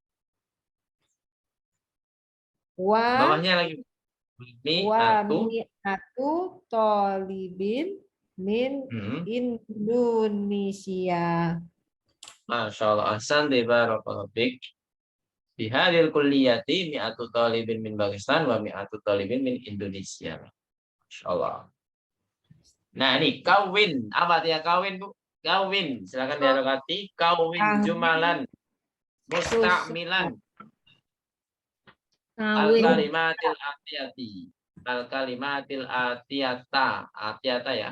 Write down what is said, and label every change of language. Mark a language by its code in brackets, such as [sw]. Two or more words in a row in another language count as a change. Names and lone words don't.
[ar] Wa [id] Bawahnya lagi. [ar] مائة طالب من إندونيسيا. ما شاء الله. أحسنت بارك الله فيك. في هذه الكلية مائة طالب من باكستان و مائة طالب من إندونيسيا. ما شاء الله. [id] Nah, ini kawin. Apa artinya kawin, Bu? Kawin. Silakan diharokati. [ar] كون جملا مستعملا. الكلمات الآتية. الكلمات الآتية الآتية ya.